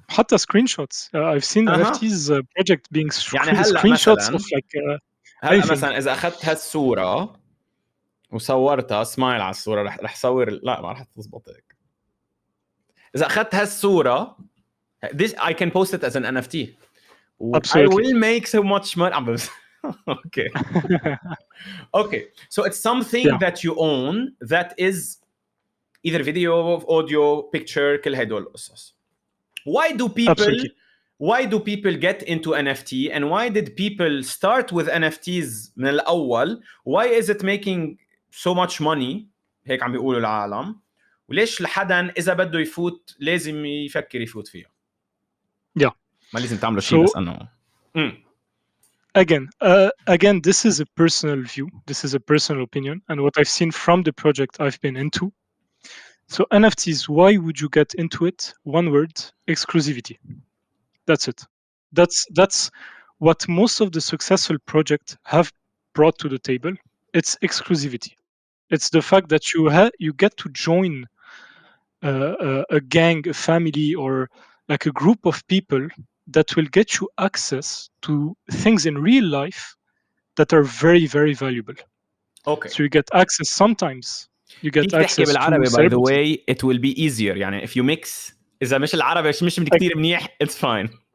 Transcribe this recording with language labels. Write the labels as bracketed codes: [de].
[en] حتى screenshots. I've seen NFTs project being يعني screenshots of like [ar] هلا مثلا إذا أخذت هالصورة وصورتها سمايل على الصورة رح صور لا ما رح تزبط هيك. إذا أخذت هالصورة [en] this I can post it as an NFT. Absolutely. I will make so much money. Okay. So it's something that you own that is either video, audio, picture, [ar] كل هدول القصص. [en] Why do people Absolutely. why do people get into NFT and why did people start with NFTs [ar] من الأول? [en] Why is it making so much money؟ [ar] هيك عم بيقولوا العالم. وليش لحدا إذا بده يفوت لازم يفكر يفوت فيها؟ [en] Yeah. [ar] ما لازم تعملوا شيء بس إنه. [en] Again, this is a personal view. This is a personal opinion, and what I've seen from the project I've been into. So NFTs, why would you get into it? One word: exclusivity. That's it. That's what most of the successful projects have brought to the table. It's exclusivity. It's the fact that you get to join a gang, a family, or like a group of people that will get you access to things in real life that are very, very valuable. Okay. So you get access sometimes. You get [ar] فيك تحكي [en] access to [ar] بالعربي [en] by the celebrity. way, it will be easier. [ar] يعني [en] if you mix [ar] إذا مش العربي مش كتير منيح, [en] it's fine.